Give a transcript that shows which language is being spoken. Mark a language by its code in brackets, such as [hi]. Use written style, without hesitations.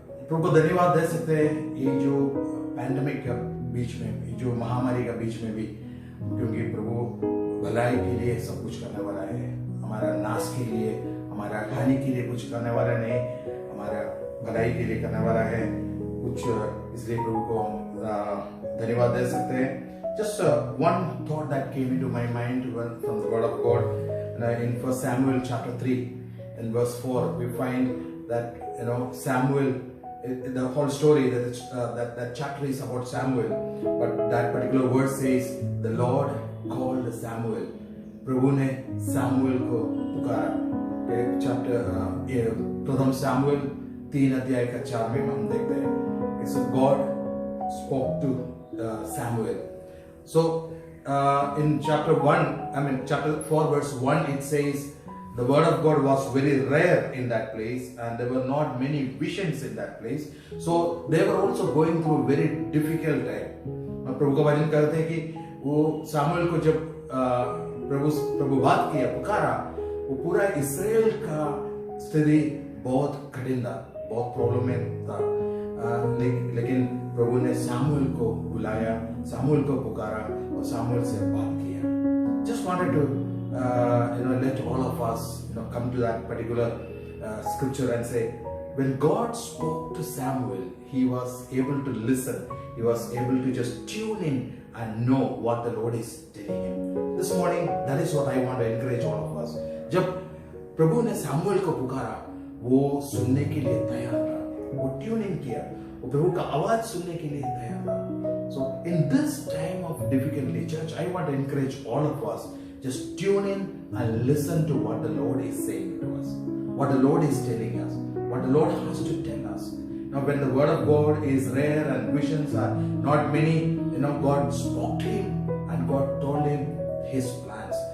[hi] प्रभु को धन्यवाद दे सकते हैं ये जो पैंडेमिक के बीच में, ये जो महामारी के बीच में भी, क्योंकि प्रभु भलाई के लिए सब कुछ करने वाला है, हमारा नाश के लिए, हमारा हानि के लिए कुछ करने वाला नहीं, हमारा भलाई के लिए करने वाला है कुछ, इसलिए प्रभु को हम धन्यवाद दे सकते हैं। [en] Just one thought that came into my mind from the word of God in 1 Samuel chapter 3 and verse 4, we find that Samuel, the whole story that chapter is about Samuel, but that particular verse says the Lord called Samuel. [hi] प्रभु ने Samuel को पुकारा। Chapter प्रथम Samuel 3 अध्याय का 4 में हम देखते हैं, [en] so God spoke to Samuel. So in chapter 4 verse 1 it says the word of God was very rare in that place and there were not many visions in that place, so they were also going through a very difficult time. [hi] प्रभु का वचन कहते हैं कि वो सामुएल को जब प्रभु बात किया, पुकारा, वो पूरा इस्राएल का स्थिति बहुत कठिन था, बहुत प्रॉब्लम में था, लेकिन प्रभु ने सामुएल को बुलाया, सामुएल को पुकारा और सामुएल से बात किया। [en] Just wanted to let all of us come to that particular scripture and say, when God spoke to Samuel, he was able to listen. He was able to just tune in and know what the Lord is telling him. This morning, that is what I want to encourage all of us. [hi] जब प्रभु ने Samuel को पुकारा, वो सुनने के लिए तैयार था, वो ट्यून इन किया, वो प्रभु का आवाज सुनने के लिए तैयार था. [en] So in this time of difficulty, church, I want to encourage all of us, just tune in and listen to what the Lord is saying to us, what the Lord is telling us, what the Lord has to tell us. Now when the word of God is rare and visions are not many, God spoke to him and God told him his plans.